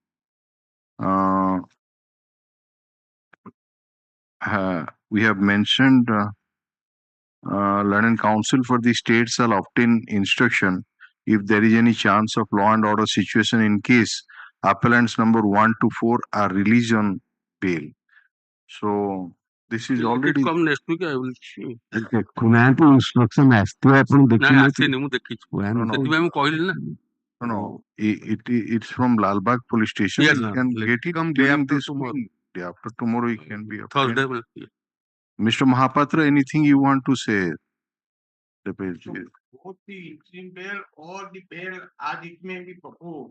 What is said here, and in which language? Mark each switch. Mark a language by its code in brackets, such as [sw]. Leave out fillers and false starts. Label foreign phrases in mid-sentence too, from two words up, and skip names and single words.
[en] We have mentioned Learned Counsel for the state shall obtain instruction if there is any chance of law and order situation in case appellants number 1 to 4 are released on bail. So this is already. Come next week, I will see. [or] କୁନାହାନ୍ତି instruction ଆସିଥିବ ଆପଣ ନାଇଁ ଦେଖିଲେ ଆସିନି ମୁଁ ଦେଖିଛି ସେଥିପାଇଁ ମୁଁ କହିଲି ନା. [en] No, it's from Lalbagh police station. Yes, you sir. can Let get it come day during after this tomorrow. week. Day after tomorrow, it can be obtained. Thursday. Mr. Mahapatra, anything you want to say? Both the interim bail or the bail as it may be proposed.